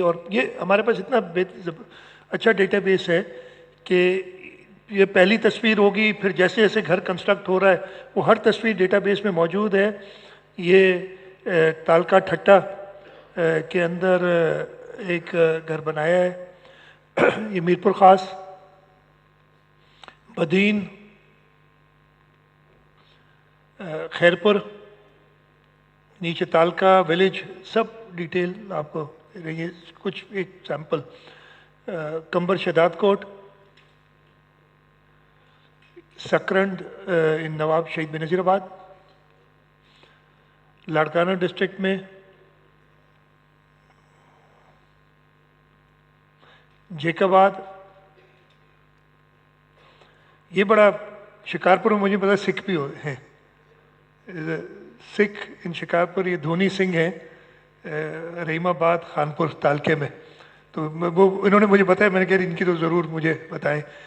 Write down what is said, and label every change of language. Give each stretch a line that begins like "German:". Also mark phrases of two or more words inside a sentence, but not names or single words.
Hindi: और ये हमारे पास इतना अच्छा डेटाबेस है कि ये पहली तस्वीर होगी, फिर जैसे जैसे घर कंस्ट्रक्ट हो रहा है वो हर तस्वीर डेटाबेस में मौजूद है। ये तालका ठट्टा के अंदर एक घर बनाया है, ये मीरपुर ख़ास, बदीन, खैरपुर, नीचे तालका विलेज, सब डिटेल आपको ये कुछ एक सैंपल, कंबर शदादकोट, सकरंड इन नवाब शहीद बेनज़ीराबाद, लाड़काना डिस्ट्रिक्ट में जेकाबाद, ये बड़ा शिकारपुर में मुझे पता सिख भी हैं,
English: Sikh in Shikarpur,
Hindi: ये धोनी सिंह हैं, रहीमाबाद खानपुर तालके में। तो वो इन्होंने मुझे बताया, मैंने कहा इनकी तो ज़रूर मुझे बताएं।